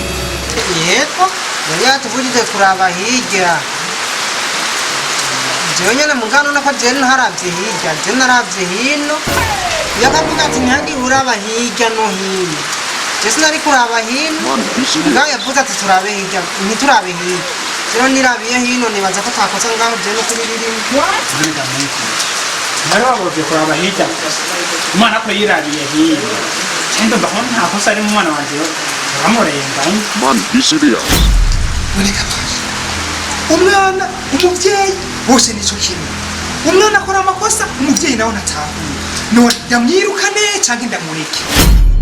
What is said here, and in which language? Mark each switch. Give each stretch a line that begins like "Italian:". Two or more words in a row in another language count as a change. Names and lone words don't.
Rundi: yego yari yatuvugije kuraba hirya jewe nyene mugano nako je ntaravye hirya je naravye hino yakavuga ati ntihagire uraba hirya no hino je sinari kuraba hino ngaho yavuze ati turabe hirya ntiturabe hirya rero nirabiye hino nibaza ko twakosa ngaho je no kuri ririmo nari wabuje kuraba hirya umwana ko yirabiye hino cyenda mbaho nta kosa ari mu mwana wanjye uramurenganye
English: Man, be serious.
Rundi: ureka pasha umwana umubyeyi bose nico kimwe umwana akora amakosa umubyeyi nawe natahuye none ndamwirukane canke ndamureke